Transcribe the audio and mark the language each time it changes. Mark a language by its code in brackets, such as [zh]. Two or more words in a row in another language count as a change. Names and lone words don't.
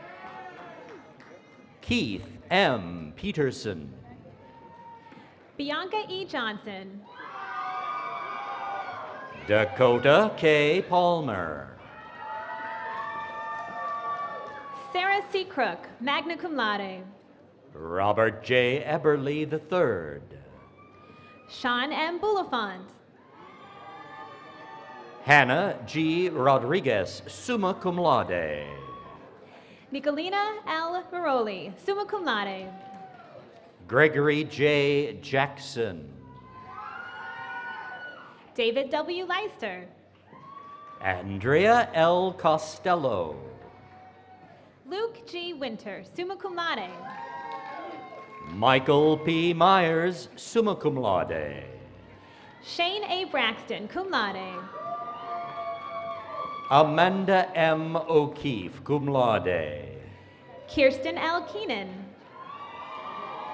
[en] Keith M. Peterson. Bianca E. Johnson. Dakota K. Palmer. Sarah C. Crook, [la] magna cum laude. [en] Robert J. Eberly III. Sean M. Bulifant. Hannah G. Rodriguez, [la] summa cum laude. [en] Nicolina L. Maroli, [la] summa cum laude. [en] Gregory J. Jackson. David W. Leister. Andrea L. Costello. Luke G. Winter, [la] summa cum laude. [en] Michael P. Myers, [la] summa cum laude. [en] Shane A. Braxton, [la] cum laude. [en] Amanda M. O'Keefe, [la] cum laude. [en] Kirsten L.